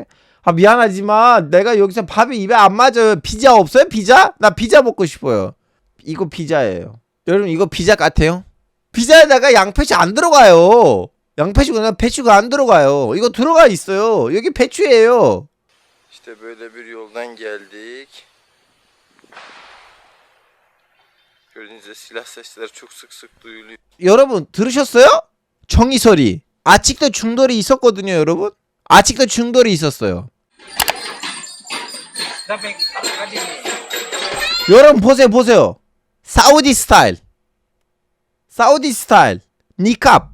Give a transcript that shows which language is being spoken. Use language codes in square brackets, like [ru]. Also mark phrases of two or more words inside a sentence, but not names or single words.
[ko] 아 미안하지만 내가 여기서 밥이 입에 안 맞아요. 피자 없어요? 피자? 나 피자 먹고 싶어요. 이거 피자예요. 여러분 이거 피자 같아요? 피자에다가 양배추 안 들어가요. 양배추가 배추가 안 들어가요. 이거 들어가 있어요. 여기 배추예요. [tr] İşte böyle bir yoldan geldik. Gördüğünüz gibi silah sesleri çok sık sık duyuluyor. [ko] 여러분 들으셨어요? 정의 소리. 아직도 중돌이 있었거든요 여러분. 아직도 중돌이 있었어요. 여러분 보세요. 사우디 스타일. 사우디 스타일. 니캅.